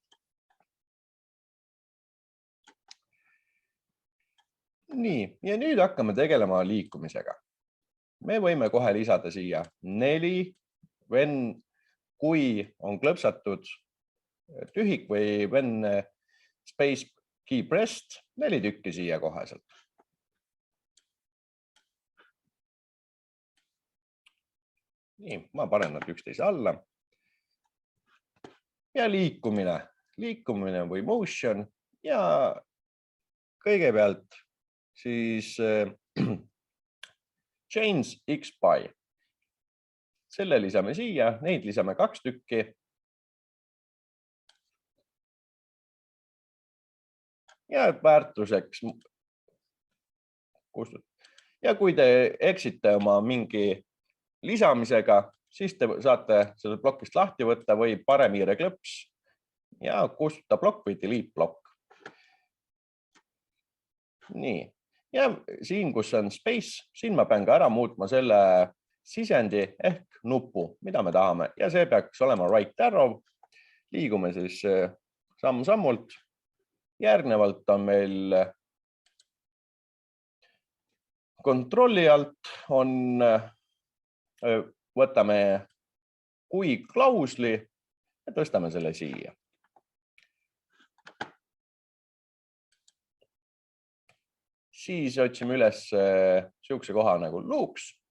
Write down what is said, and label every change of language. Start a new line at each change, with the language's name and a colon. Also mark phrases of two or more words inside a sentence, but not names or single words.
Estonian: Nii, ja nüüd hakkame tegelema liikumisega. Me võime kohe lisada siia 4, kui on klõpsatud tühik või
English: when space key pressed,
Estonian: 4 tükki siia koheselt. Nii, ma panen nad üksteise alla. Ja liikumine või motion ja kõigepealt siis
English: change X by.
Estonian: Selle lisame siia, neid lisame 2 tükki. Ja väärtuseks. Ja kui te eksite oma mingi lisamisega, siis te saate selle plokist lahti võtta või paremhiire klõps ja kustuta plokk või delete plokk. Nii, ja siin, kus on space, siin ma pean ka ära muutma selle sisendi ehk nupu, mida me tahame ja see peaks olema
English: right arrow.
Estonian: Liigume siis samm-sammult Järgnevalt on meil kontrolli alt võtame kui klausli ja tõstame selle siia. Siis otsime üles sihukese koha nagu loops.